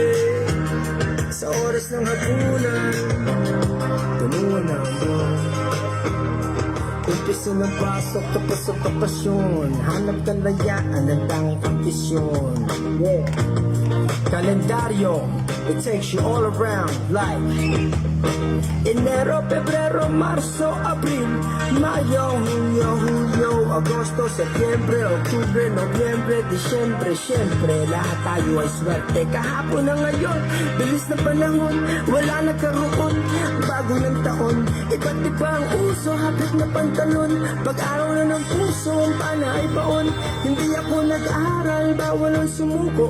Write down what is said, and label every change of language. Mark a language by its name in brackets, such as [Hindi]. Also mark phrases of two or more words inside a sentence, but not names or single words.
[Filipino] Sa oras ng hapunan, tumungo na ang buwan. Umpisa ng pasok, tapos ang kapasyon. Hanap kalayaan ng tanging ambisyon. [English] Yeah. [Filipino] Kalendaryo, [English] it takes you all around life. [Filipino] Enero, Pebrero, Marzo, Abril, Mayo, Junio, Julio, Agosto, Septiembre, Oktubre, Nobyembre, Disyembre. Siyempre, lahat tayo ay swerte. Kahapon na ngayon, bilis na panahon, wala nagkaroon. Bago ng taon, iba't iba ang uso, hapit na pantalon. Pag-araw na ng puso, ang pana ay baon. Hindi ako nag-aaral, bawal ang sumuko.